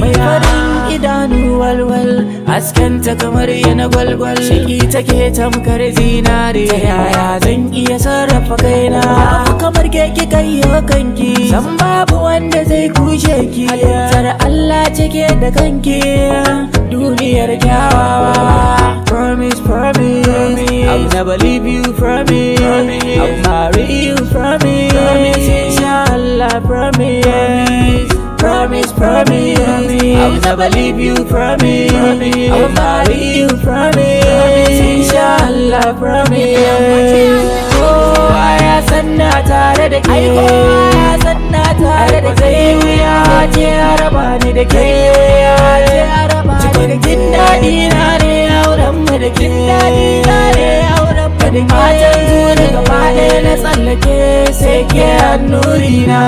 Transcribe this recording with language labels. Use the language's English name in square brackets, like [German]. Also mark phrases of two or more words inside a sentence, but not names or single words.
[Hausa] Mai farin idanu walwal, hasken ta kamar yana gwalgwal. Sheki take tamkar zinare. Ta yaya zan iya sarrafa kaina? Babu kamar ke ki kayyo kanki. San babu wanda zai kushe ki. Halittar Allah cike da kanki. Duniyar kyawawa. [English] Promise, promise. I'll never leave you, promise. I'll marry you, promise. Inshallah, promise. Promise, promise. I'll never leave you, promise. I'll marry you, promise. Inshallah, promise. [Hausa] Kowa ya san na tare da ke. Ai, kowa ya san na tare da ke. Zai wuya ce ya raba ni da ke. Cikin jin daɗi na ne auren mu da ke. Matan zuri gaba ɗaya na tsallake, sai ke annuri na.